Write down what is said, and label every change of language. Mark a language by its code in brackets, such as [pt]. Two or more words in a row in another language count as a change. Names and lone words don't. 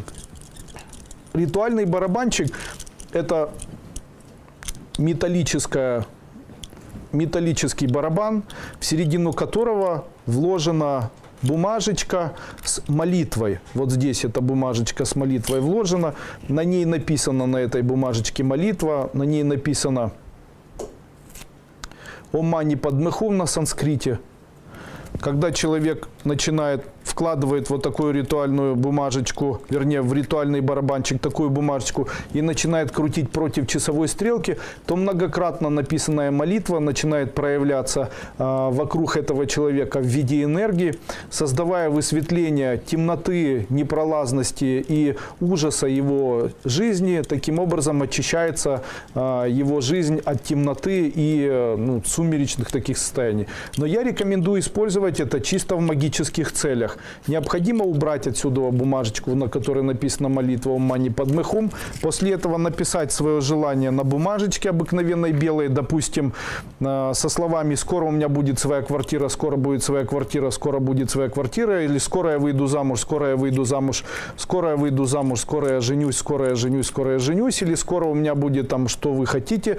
[ru] Ритуальный барабанчик – это металлический барабан, в середину которого вложена бумажечка с молитвой. Вот здесь эта бумажечка с молитвой вложена. На ней написано, на этой бумажечке молитва. На ней написано [sa] «ॐ मणि पद्मे हूँ» [ru] на санскрите. Когда человек вкладывает вот такую ритуальную бумажечку, вернее, в ритуальный барабанчик такую бумажечку и начинает крутить против часовой стрелки, то многократно написанная молитва начинает проявляться вокруг этого человека в виде энергии, создавая высветление темноты, непролазности и ужаса его жизни. Таким образом очищается его жизнь от темноты и сумеречных таких состояний. Но я рекомендую использовать это чисто в магических целях. Необходимо убрать отсюда бумажечку, на которой написана молитва [sa] «ॐ मणि पद्मे हूँ». [ru] После этого написать свое желание на бумажечке обыкновенной белой, допустим, со словами «Скоро у меня будет своя квартира, скоро будет своя квартира, скоро будет своя квартира», или «Скоро я выйду замуж, скоро я выйду замуж, скоро я выйду замуж, скоро я женюсь, скоро я женюсь, скоро я женюсь», или «Скоро у меня будет там, что вы хотите».